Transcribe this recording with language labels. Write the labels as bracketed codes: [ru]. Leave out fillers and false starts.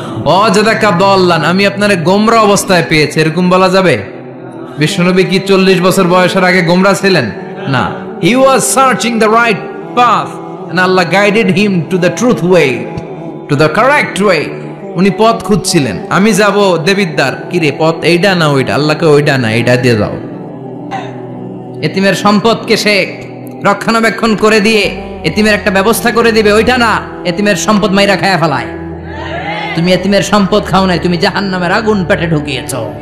[ar] ওয়াজাদাকা দাল্লান, [bn] আমি আপনারে গোমরা অবস্থায় পেয়েছি, এরকম বলা যাবে? বিশ্বনবী কি 40 বছর বয়সের আগে গোমরা ছিলেন? [en] না, he was searching the right path and Allah guided him to the truth way, to the correct way. [bn] উনি পথ খুঁজছিলেন, আমি যাব দেবিদ্দার, কি রে পথ এইটা না ওইটা? আল্লাহকে ওইটা না এইটা দিয়ে যাও। এতিমের সম্পদকে সে রক্ষণাবেক্ষণ করে দিয়ে এতিমের একটা ব্যবস্থা করে দিবে, ওইটা না, এতিমের সম্পদ মাইরা খায়া ফেলায়। তুমি এতিমের সম্পদ খাও নাই, তুমি জাহান্নামের আগুন পেটে ঢুকিয়েছো।